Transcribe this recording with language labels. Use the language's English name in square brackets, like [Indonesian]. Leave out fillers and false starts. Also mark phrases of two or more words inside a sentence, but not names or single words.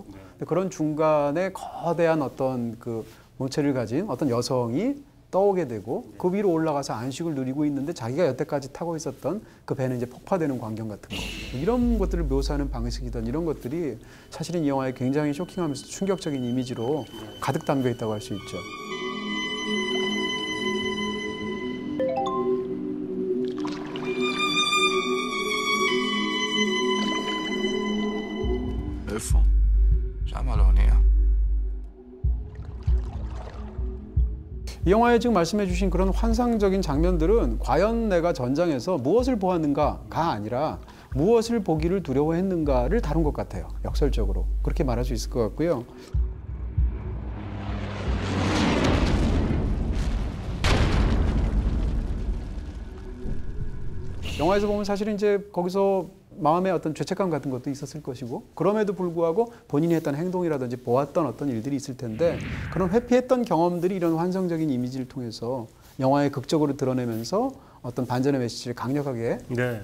[Korean] 근데 그런 중간에 거대한 어떤 그 몸체를 가진 어떤 여성이 떠오게 되고 그 위로 올라가서 안식을 누리고 있는데 자기가 여태까지 타고 있었던 그 배는 이제 폭파되는 광경 같은 거 이런 것들을 묘사하는 방식이든 이런 것들이 사실은 이 영화에 굉장히 쇼킹하면서 충격적인 이미지로 가득 담겨 있다고 할 수 있죠. [Hebrew] איפה? שם על האונייה. [Korean] 이 영화에 지금 말씀해 주신 그런 환상적인 장면들은 과연 내가 전장에서 무엇을 보았는가가 아니라 무엇을 보기를 두려워했는가를 다룬 것 같아요. 역설적으로. 그렇게 말할 수 있을 것 같고요. 영화에서 보면 사실은 이제 거기서 마음의 어떤 죄책감 같은 것도 있었을 것이고 그럼에도 불구하고 본인이 했던 행동이라든지 보았던 어떤 일들이 있을 텐데 그런 회피했던 경험들이 이런 환상적인 이미지를 통해서 영화에 극적으로 드러내면서 어떤 반전의 메시지를 강력하게 네.